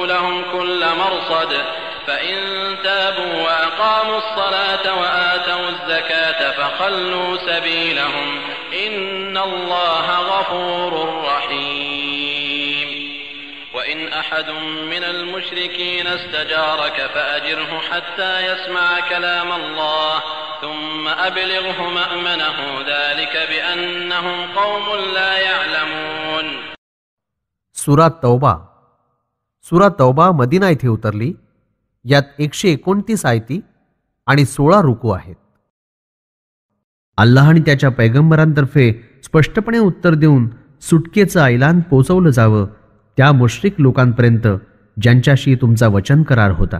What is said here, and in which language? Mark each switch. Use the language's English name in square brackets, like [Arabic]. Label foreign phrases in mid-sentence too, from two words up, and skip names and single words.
[Arabic] لهم كل مرصد فإن تابوا وأقاموا الصلاة وآتوا الزكاة فخلوا سبيلهم إن الله غفور رحيم وإن أحد من المشركين استجارك فأجره حتى يسمع كلام الله ثم أبلغه مأمنه ذلك بأنهم قوم لا يعلمون. [Marathi] सूरा तौबा मदिना येथे उतरली. यात 129 आयती आणि 16 रुकू आहेत. अल्लाह आणि त्याच्या पैगंबरांतर्फे स्पष्टपणे उत्तर देऊन सुटकेचं ऐलान पोचवलं जावं त्या मुश्रिक लोकांपर्यंत ज्यांच्याशी तुमचा वचन करार होता.